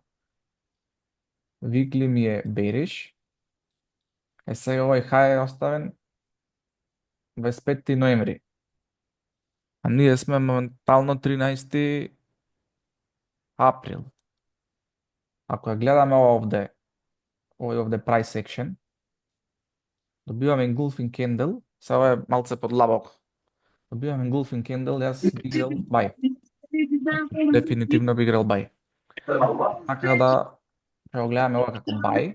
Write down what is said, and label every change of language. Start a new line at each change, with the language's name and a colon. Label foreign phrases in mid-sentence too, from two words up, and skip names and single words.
Macedonian: Weekly ми е бериш. Сега овој хај е оставен 25 ноември. А ние сме моментално 13 април. Ако ја гледаме овде
English: price action,
Macedonian: добиваме
English: engulfing candle,
Macedonian: се ова е малце подлабоко. Добиваме
English: engulfing candle,
Macedonian: јас би играл бај. Дефинитивно би играл бај. Така да ќе го гледаме ова како бај.